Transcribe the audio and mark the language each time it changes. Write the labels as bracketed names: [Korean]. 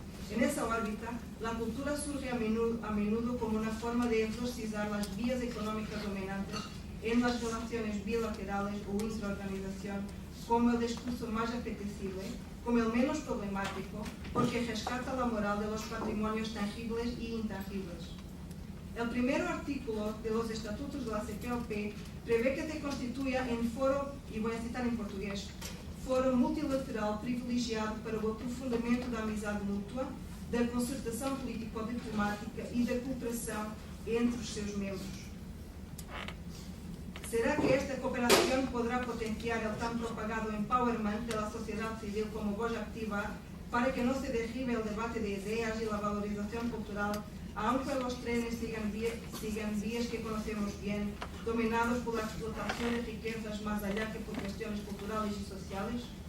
[Spanish] En esa órbita, la cultura surge a menudo como una forma de exorcizar las vías económicas dominantes en las relaciones bilaterales o intraorganización, como el discurso más apetecible, como el menos problemático, porque rescata la moral de los patrimonios tangibles y intangibles. El primer artículo de los estatutos de la CPLP prevé que se constituya en foro, y voy a citar en portugués, [Portuguese] fórum multilateral privilegiado para o aprofundamento da amizade mútua, da concertação político-diplomática e da cooperação entre os seus membros. [Spanish] ¿Será que esta cooperación podrá potenciar el tan propagado empowerment de la sociedad civil como voz activa para que no se derribe el debate de ideas y la valorización cultural, aunque los trenes sigan vías que conocemos bien, dominados por la explotación de riquezas más allá que por cuestiones culturales y sociales?